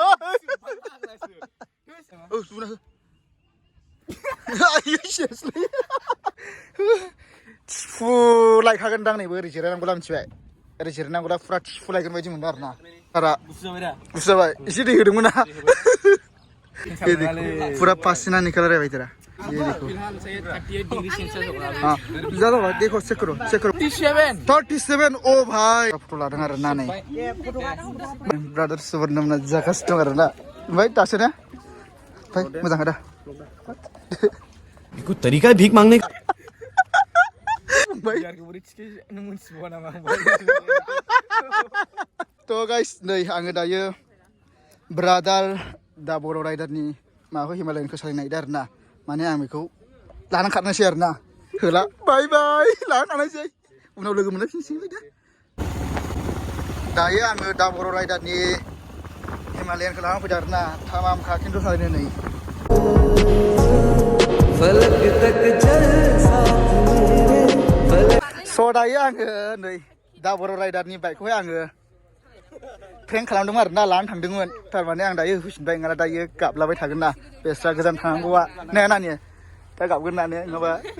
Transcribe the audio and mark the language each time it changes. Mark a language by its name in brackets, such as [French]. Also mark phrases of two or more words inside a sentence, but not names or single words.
[Bodo] औ सुना हो आयो सेसलै थिफुलायखागोनदां नैबो ओरै जिरायनांगौला मिथिबाय ओरै जिरायनांगौला फुरा थिफुलायगोन बायदि मोनदों आरोना सारा गुसु जाबाय एसे दै होदोंमोन ना [Hindi] ये देखो पूरा पसीना निकल रहा है भाई तेरा ये देखो हाँ ज़्यादा बात देखो चेक करो 37 ओ भाई [Bodo] फोटो लादों आरो ना नै ब्रादार सुवर्णमना जागासिनो दं आरो ना ओमफ्राय दासो ना भाई मोजां आदा [Hindi] बेखौ तरीका है भीख मांगने का [Bodo] तो गाइस नै आङो दायो ब्रादार दा बर' राइडारनि माबाखौ हिमालयनखौ सालायनो नागिरदों आरो ना माने आं बेखौ लानानै खारनोसै आरो ना होला [English] bye bye [Bodo] लानानै खारनोसै उनाव लोगो मोनलायफिनसै दा दायो आङो दा बर' राइडारनि हिमालयनखौ लानानै फैदों आरो ना थामामखा खिन्थु सालायनो नै स' दायो आङो नै दा बर' राइडारनि बाइकखौहाय आङो प्रेंक खालामदोंमोन आरो ना लानानै थांदोंमोन थारमाने आं दायो होफिनबाय नङाला दायो गाबलाबाय थागोन ना बेस्रा गोजान थांनांगौआ ने नानि दा गाबगोन ना ने नङाबा